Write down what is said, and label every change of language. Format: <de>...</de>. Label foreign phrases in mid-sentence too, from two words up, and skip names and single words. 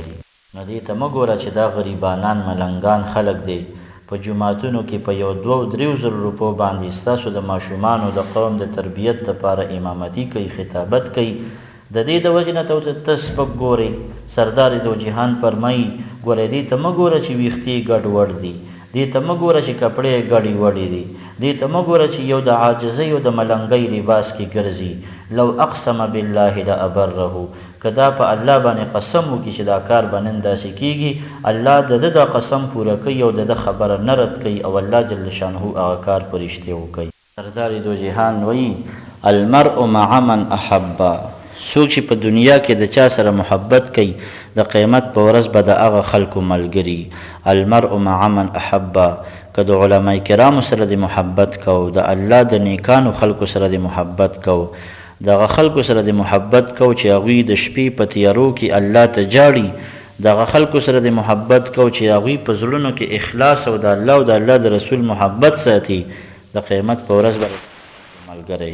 <ps>نو دې ته مه ګوره چې دا غریبانان ملنګان خلک دی، په جوماتونو کې په 2-3 روپو باندې ستاسو د ماشومانو د قوم د تربیت لپاره امامتي کوي، خطابت کوي. د دې د وجې نه ته سپک ګورې. سردار دو جهان فرمایي ګورې دې ته مه ګوره چې ویښتې ګډوډ دي، دې ته مه ګوره چې کپړې ګډې وډې دي، دې ته مه ګوره چې یو د عاجزۍ او د ملنګۍ لباس کې ګرځي.</ps> <ar>لو اقسم بالله لابره،</ar> <ps>که دا په الله باندې قسم وکړي چې دا کار به نن داسې کېږي، الله د ده دا قسم پوره کوي او د ده خبره نه رد کوي او الله</ps> <ar>جل شانه</ar> <ps>هغه کار په رښتیا کوي. سردار دو جهان وایي</ps> <ar>المرء مع من احبه،</ar> <ps>څوک چې په دنیا کې د چا سره محبت کوي د قیامت په ورځ به د هغه خلکو ملګري.</ps> <ar>المرء مع من احبه،</ar> <ps>که د علما کرامو سره د محبت کو، د الله د نیکانو خلکو سره د محبت کو، دغه خلکو سره د محبت کو چې هغوی د شپې په تیارو کې الله ته جاړي، دغه خلکو سره د محبت کو چې هغوی په زړونو کې اخلاص او د الله او د الله د رسول محبت ساتي، د قیامت په ورځ به ملګری.</ps>